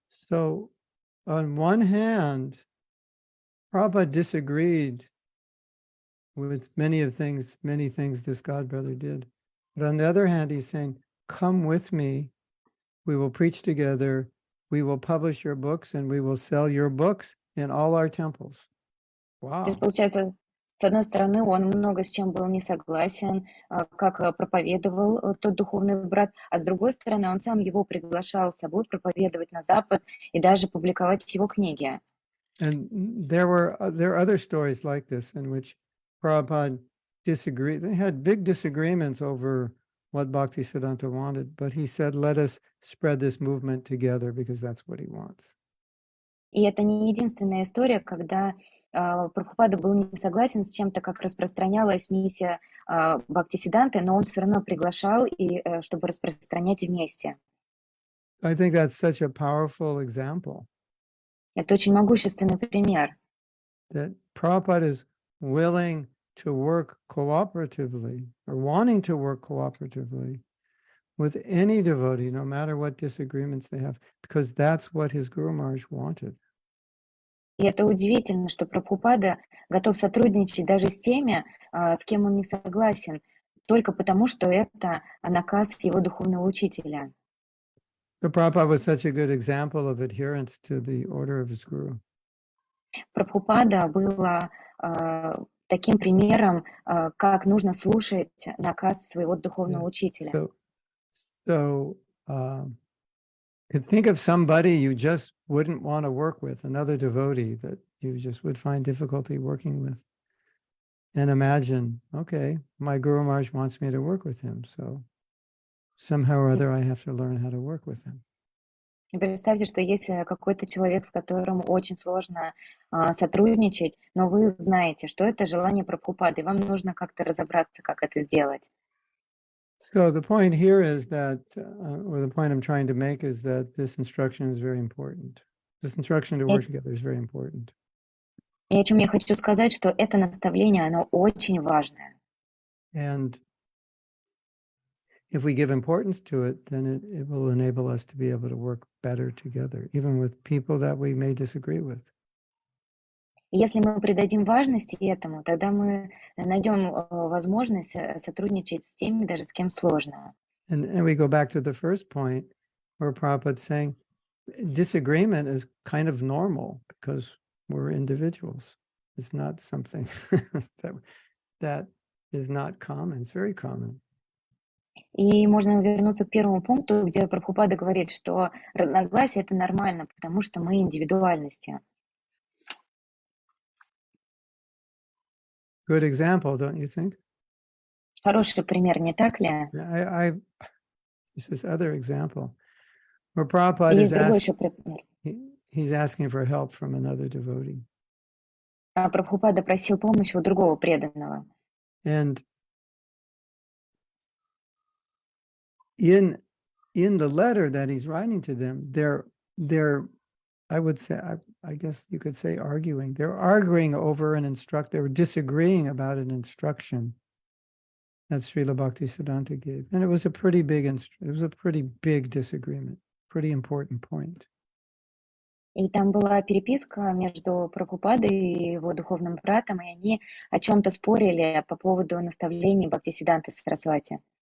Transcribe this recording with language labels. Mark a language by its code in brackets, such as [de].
[en] So on one hand, Prabhupada disagreed with many things this God brother did. But on the other hand, he's saying, come with me, we will preach together, we will publish your books, and we will sell your books in all our temples. [ru] То есть, Wow. получается, с одной стороны, он много с чем был не согласен, как проповедовал тот духовный брат, а с другой стороны, он сам его приглашал с собой проповедовать на Запад и даже публиковать его книги. [en] And there are other stories like this in which Prabhupada disagreed. They had big disagreements over what Bhaktisiddhanta wanted, but he said, let us spread this movement together because that's what he wants. [ru] И это не единственная история, когда Прабхупада был не согласен с чем-то, как распространялась миссия Бхактисиддханты, но он все равно приглашал, чтобы распространять вместе. [en] I think that's such a powerful example [ru] Это очень могущественный пример. [en] that Prabhupada is willing to work cooperatively or wanting to work cooperatively with any devotee, no matter what disagreements they have, because that's what his Guru Maharaj wanted. [ru] И это удивительно, что Прабхупада готов сотрудничать даже с теми, с кем он не согласен, только потому, что это наказ его духовного учителя. [en] So Prabhupada was such a good example of adherence to the order of his Guru. [ru] Прабхупада была таким примером, как нужно слушать наказ своего духовного учителя. [en] So could think of somebody you just wouldn't want to work with, another devotee that you just would find difficulty working with. And imagine, okay, my Guru Maharaj wants me to work with him, so somehow or other I have to learn how to work with him. [ru] И представьте, что есть какой-то человек, с которым очень сложно сотрудничать, но вы знаете, что это желание Прабхупады, и вам нужно как-то разобраться, как это сделать. [en] So the point here is that, or the point I'm trying to make is that this instruction is very important. This instruction to work together is very important. [ru] И о чем я хочу сказать, что это наставление, оно очень важное. [en] And if we give importance to it, then it will enable us to be able to work better together, even with people that we may disagree with. [ru] И если мы придадим важности этому, тогда мы найдем возможность сотрудничать с теми, даже с кем сложно. [en] And we go back to the first point where Prabhupada's saying disagreement is kind of normal because we're individuals. It's not something that is not common. It's very common. [ru] И можно вернуться к первому пункту, где Прабхупада говорит, что разногласия — это нормально, потому что мы индивидуальности. [en] Good example, don't you think? [ru] Хороший пример, не так ли? [en] This is other example where Prabhupada [ru] Есть другой еще пример. [en] he's asking for help from another devotee. [ru] Прабхупада просил помощи у другого преданного. [en] And in the letter that he's writing to them, they're I would say, I guess you could say arguing. They're arguing over they were disagreeing about an instruction that Srila Bhaktisiddhanta gave. And it was a pretty big disagreement, pretty important point. [ru] И там была переписка между Прабхупадой и его духовным братом, и они о чем-то спорили по поводу наставлений Бхактисиддханты Сарасвати.